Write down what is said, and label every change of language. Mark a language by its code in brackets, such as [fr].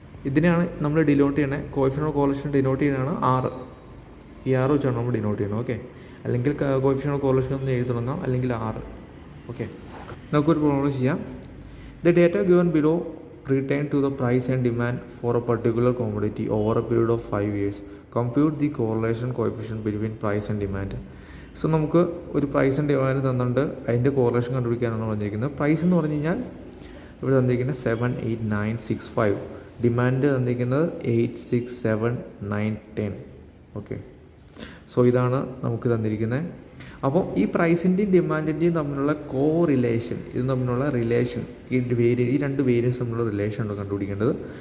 [ml] ഇതിനെയാണ് നമ്മൾ ഡിനോട്ട് ചെയ്യണേ. കോഎഫിഷ്യന്റ് ഓഫ് കോറിലേഷൻ ഡിനോട്ട് ചെയ്യുന്നതാണ് 6. ഈ 6 വെച്ചാണ് നമ്മൾ ഡിനോട്ട് ചെയ്യുന്നത്. ഓക്കെ, അല്ലെങ്കിൽ കോഎഫിഷ്യന്റ് ഓഫ് കോറിലേഷൻ ഒന്ന് എഴുതി തുടങ്ങാം, അല്ലെങ്കിൽ 6. ഓക്കെ, നമുക്കൊരു പ്രോബ്ലം ചെയ്യാം. [en] The data given below pertain to the price and demand for a particular commodity over a period of 5 years. Compute the correlation coefficient between price and demand. [ml] So നമുക്ക് ഒരു price and demand തന്നിട്ടുണ്ട്, അതിൻ്റെ correlation കണ്ടുപിടിക്കാനാണ് പറഞ്ഞിരിക്കുന്നത്. Price എന്ന് പറഞ്ഞു കഴിഞ്ഞാൽ ഇവിടെ തന്നിരിക്കുന്നത് 78965, ഡിമാൻഡ് തന്നിരിക്കുന്നത് 867910. ഓക്കെ, സോ ഇതാണ് നമുക്ക് തന്നിരിക്കുന്നത്. അപ്പോൾ ഈ പ്രൈസിൻ്റെയും ഡിമാൻഡിൻ്റെയും തമ്മിലുള്ള കോറിലേഷൻ, ഇത് തമ്മിലുള്ള റിലേഷൻ, ഈ രണ്ട് വേരിയൻസ് തമ്മിലുള്ള റിലേഷൻ ഉണ്ട് കണ്ടുപിടിക്കേണ്ടത്.